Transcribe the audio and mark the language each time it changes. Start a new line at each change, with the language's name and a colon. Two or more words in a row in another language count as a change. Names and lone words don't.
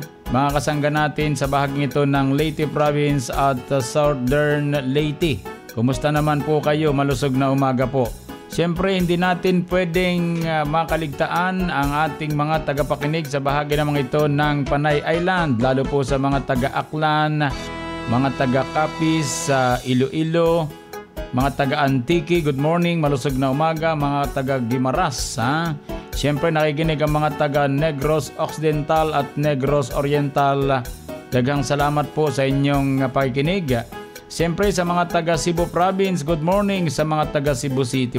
Filipino: Mga kasangga natin sa bahaging ito ng Leyte Province at Southern Leyte. Kumusta naman po kayo? Malusog na umaga po. Siyempre, hindi natin pwedeng makaligtaan ang ating mga tagapakinig sa bahagi naman ito ng Panay Island, lalo po sa mga taga-Aklan, mga taga-Capiz, Iloilo, mga taga-Antique.
English: Good morning,
Filipino: malusog na umaga, mga taga-Gimaras. Siyempre, nakikinig ang mga taga-Negros Occidental at Negros Oriental.
Cebuano: Daghang salamat
Filipino: po sa inyong pakikinig. Siyempre sa mga taga Cebu Province,
English: good morning
Filipino: sa mga taga Cebu City.